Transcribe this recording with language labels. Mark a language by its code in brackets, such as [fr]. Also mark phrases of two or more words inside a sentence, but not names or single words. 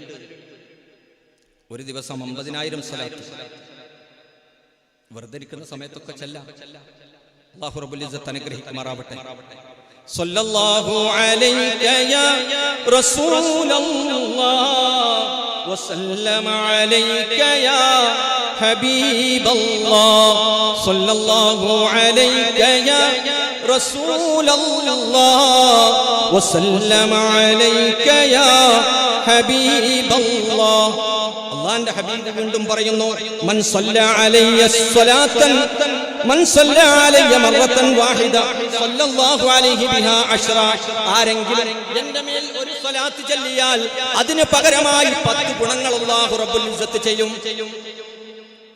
[ml] ഒരു ദിവസം 50,000 സ്വലാത്ത് വെറുതെ ഇരിക്കുന്ന സമയത്തൊക്കെ ചൊല്ലാം. [ar] الله رب العزة [ml] അനുഗ്രഹിക്കുമാറാവട്ടെ. [ar] صلى الله عليك يا رسول الله وسلم عليك يا حبيب الله صلى الله عليك يا رسول الله وسلم عليك يا حبيب الله. [ml] അല്ലാഹുവിന്റെ ഹബീബ് വീണ്ടും പറയുന്നു, [ar] من صلى علي صلاة من صلى علي مرة واحدة صلى الله عليه بها عشرا. [ml] ആരെങ്കിലും എൻ്റെ മേൽ ഒരു സ്വലാത്ത് ചൊല്ലിയാൽ അതിന് പകരമായി 10 ഗുണങ്ങൾ [ar] الله رب العزة [ml] ചെയ്യും.